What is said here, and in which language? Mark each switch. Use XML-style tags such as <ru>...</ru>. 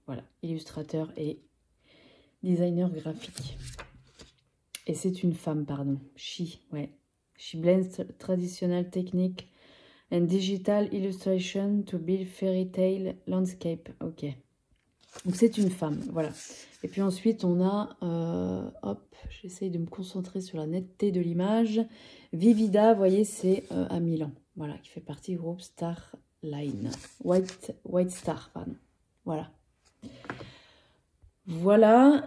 <fr>Voilà, illustrateur et designer graphique. Et c'est une femme, pardon. Ouais.</fr> <en>She blends traditional technique and digital illustration to build fairy tale landscape.</en> <fr>Ok. Donc c'est une femme, voilà. Et puis ensuite on a, hop, j'essaye de me concentrer sur la netteté de l'image. Vivida, vous voyez, c'est à Milan, voilà, qui fait partie du groupe Starline. White Star, pardon. Voilà. Voilà.</fr>